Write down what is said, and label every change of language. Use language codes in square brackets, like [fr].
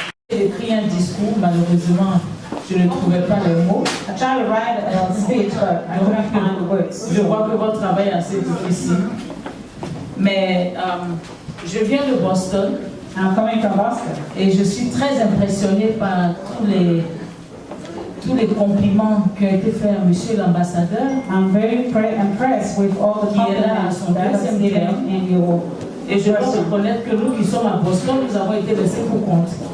[fr] J'ai écrit un discours, malheureusement, je ne trouvais pas les mots. [en] I tried to write a speech, but I couldn't find the words. [fr] Je vois que votre travail est assez difficile. Mais je viens de Boston. I'm coming from Boston. Et je suis très impressionnée par tous les compliments qui ont été faits à Monsieur l'ambassadeur. [en] I'm very impressed with all the compliments that have been given in your. [fr] Et je dois reconnaître que nous qui sommes à Boston, nous avons été laissés pour compte.